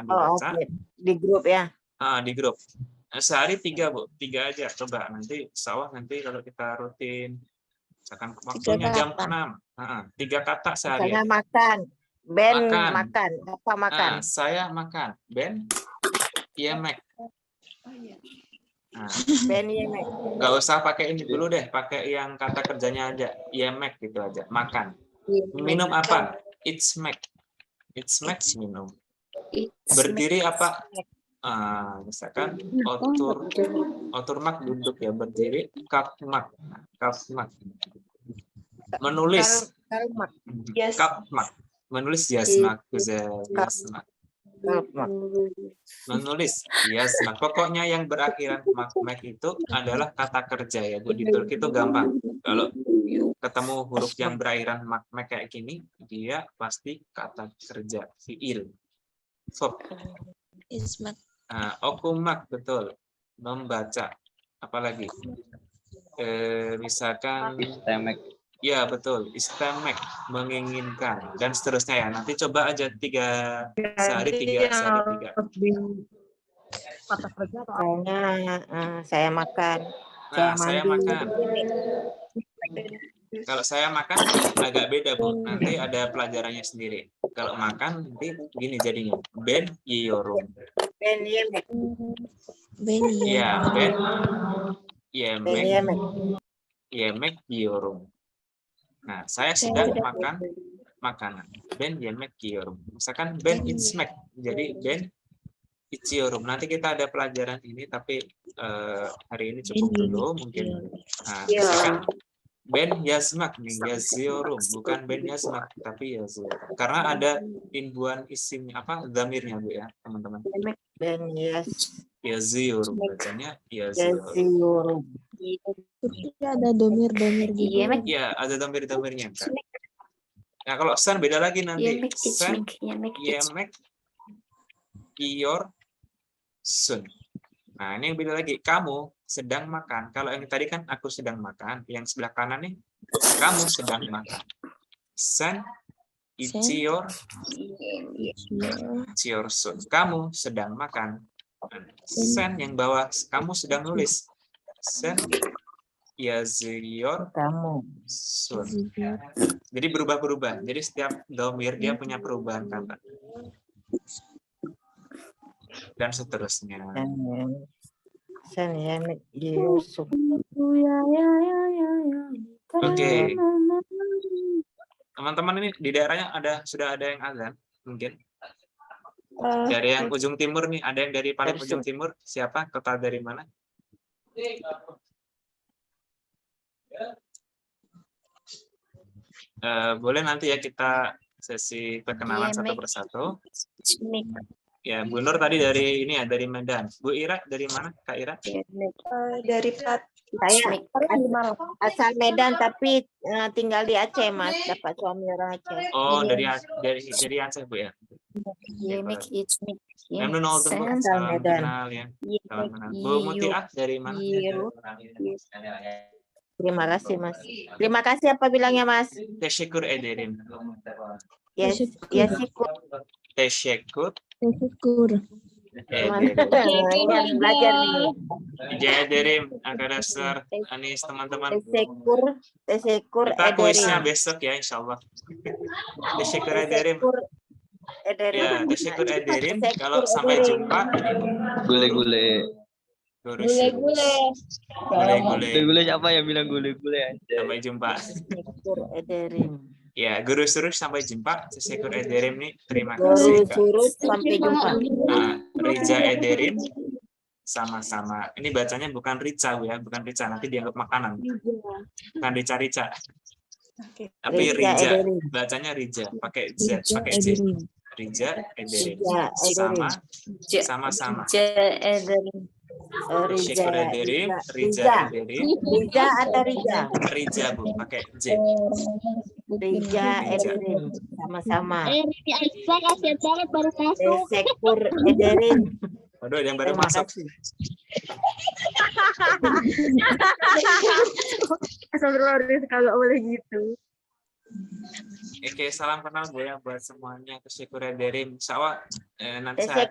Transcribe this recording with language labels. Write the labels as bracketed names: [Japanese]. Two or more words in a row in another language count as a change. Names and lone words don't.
[Indonesian] Oh, dibaca. oke. Di grup ya. Di grup. Sehari 3 Bu, 3 aja coba nanti insya Allah nanti kalau kita rutin misalkan waktunya jam kata. 6. 3 kata Misalnya sehari. makan. Ben Makan. makan. Apa makan? Saya makan. [Turkish] Ben yemek. Ben yemek. [Indonesian] Nggak usah pakai ini dulu deh, pakai yang kata kerjanya aja. Yemek gitu aja, makan. Minum apa? It's make. It's make minum. Berdiri apa? Misalkan oturmak duduk ya, berdiri kapmak. Kapmak. Menulis Kalmak. kapmak. Menulis yasmak, yasmak. Menulis yasmak. Pokoknya yang berakhiran mak itu adalah kata kerja ya Bu. Di Turki itu gampang. Kalau ketemu huruf yang berakhiran mak kayak gini, dia pasti kata kerja, fiil. Verb. Okumak betul, membaca. Apalagi misalkan Istemek. ya betul, istemek, menginginkan dan seterusnya ya. Nanti coba aja 3 sehari 3 sehari 3. Kata kerja saya makan. Saya makan. Kalau saya makan agak beda Bu. Nanti ada pelajarannya sendiri. Kalau makan nanti gini jadinya. [Turkish] Ben yiyorum. Ben yemek. Ya, ben Ben yemek. yemek yiyorum. [Indonesian] Nah, saya sedang makan makanan. [Turkish] Ben yemek yiyorum. [Indonesian] Misalkan [Turkish] ben içmek. [Indonesian] Jadi [Turkish] ben içiyorum. [Indonesian] Nanti kita ada pelajaran ini tapi hari ini cukup dulu mungkin. Misalkan [Turkish] ben yazmak [Indonesian] nih, yaziorum, bukan [Turkish] ben yazmak [Indonesian] tapi yaziorum. Karena ada imbuhan isimnya apa dhamirnya Bu ya, teman-teman. [Turkish] Ben [Indonesian] Yaziorum bacanya yaziorum. [Turkish] yaziorum. [Indonesian] Ada domir-domir gitu. Ya, ada dhamir-dhamirnya Kak. Nah, kalau sen beda lagi nanti. [Turkish] Sen, yemek, iyor, sun. [Indonesian] Nah, ini yang beda lagi. Kamu sedang makan. Kalau yang tadi kan aku sedang makan. Yang sebelah kanan nih, kamu sedang makan. [Turkish] Sen, iciyor, sun. [Indonesian] Kamu sedang makan. Sen yang bawah, kamu sedang nulis. [Turkish] Sen, yazıyor, [Indonesian] Kamu. sun. Jadi berubah-berubah. Jadi setiap dhamir dia punya perubahan kata. Dan seterusnya. [Turkish] Sen yemek Yusuf. [Indonesian] Oke. Teman-teman ini di daerahnya sudah ada yang azan mungkin. Dari yang ujung timur nih, ada yang dari paling ujung timur. Siapa? Kota dari mana? Boleh nanti ya kita sesi perkenalan satu persatu. Ya, Bu Nur tadi dari ini ya, dari Medan. Bu Ira dari mana, Kak Ira? Dari Plat. Saya asal Medan tapi tinggal di Aceh Mas, dapat suami orang Aceh. Oh, dari Aceh Bu ya. [Turkish] Memnun oldum [Indonesian] Bu, salam kenal ya. Salam kenal. Bu Mutiah dari mana? Terima kasih Mas. Terima kasih apa bilangnya Mas? [Turkish] Teşekkür ederim. [Indonesian] Yes, syukur. [Turkish] Teşekkür [Indonesian] Syukur. [Turkish] ederim. [Indonesian] Belajar nih. [Turkish] Rica ederim arkadaşlar. [Indonesian] Anis teman-teman. [Turkish] Teşekkür [Indonesian] Kita kuisnya [Turkish] ederim. [Indonesian] besok ya insyaallah. [Turkish] Teşekkür ederim. Ya, teşekkür ederim. [Indonesian] Kalau sampai jumpa. [Turkish] Gule-gule. Gule-gule. [Indonesian] Gule-gule siapa yang bilang gule-gule? Sampai jumpa. [Turkish] Teşekkür ederim. [Indonesian] Ya, guru suruh sampai jumpa. [Turkish] Teşekkür ederim [Indonesian] nih. Terima kasih. Kak. Suruh sampai jumpa. [Turkish] Rica ederim. [Indonesian] Sama-sama. Ini bacanya bukan rica ya, bukan rica. Nanti dianggap makanan. Bukan rica-rica. Tapi rija. Bacanya rija. Pakai z, pakai j. [Turkish] Rija ederim. [Indonesian] Sama-sama. [Turkish] Teşekkür ederim. Rica ederim. [Indonesian] Rija atau Rija? Rija Bu, pakai j. [Turkish] Rija ederim. [Indonesian] Sama-sama. Kasian banget baru masuk. [Turkish] Teşekkür ederim. [Indonesian] Waduh, ada yang baru Terima masuk. kasih. Astagfirullahaladzim, kalau boleh gitu. Oke, salam kenal Bu ya buat semuanya. [Turkish] Tesyukur ederim. [Indonesian] Insya nanti saya